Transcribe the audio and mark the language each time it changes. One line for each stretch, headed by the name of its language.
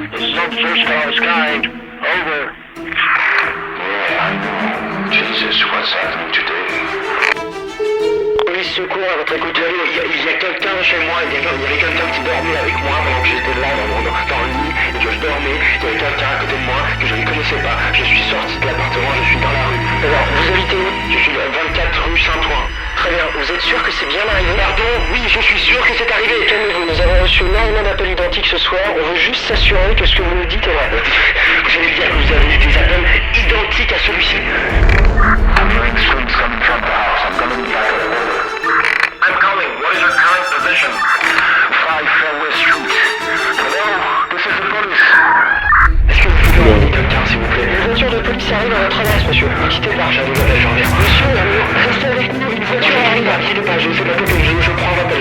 English: This is not the first call of its kind. Over. Yeah, I know. Jesus, what's happening today?
French: Police secours à votre écoute. Il y a quelqu'un chez moi. Il y avait quelqu'un qui dormait avec moi pendant que j'étais là dans le lit et que je dormais. Il y avait quelqu'un à côté de moi que je ne connaissais pas. Je suis sorti de l'appartement, je suis dans la rue. Alors, vous habitez où? Je suis à 24 rue Saint-Ouen. Très bien. Vous êtes sûr que c'est bien arrivé? Pardon? Oui, je suis sûr que c'est arrivé. Calmez-vous. Nous avons reçu énormément d'appels identiques ce soir. On veut juste s'assurer que ce que vous nous dites est vrai. Vous allez dire que vous avez eu des appels identiques à celui-ci.
English: I'm hearing screams coming from the house. I'm coming back. I'm calling. What is your current position? 5 Fairway Street. Hello, this is the police.
French: Est-ce que vous pouvez envoyer quelqu'un, s'il vous plaît? Une voiture de police arrive à votre adresse, monsieur. Ne quittez pas, j'en reviens. Monsieur, restez avec nous. Une voiture arrive. Ne quittez pas, je sais pas que je prends l'appel.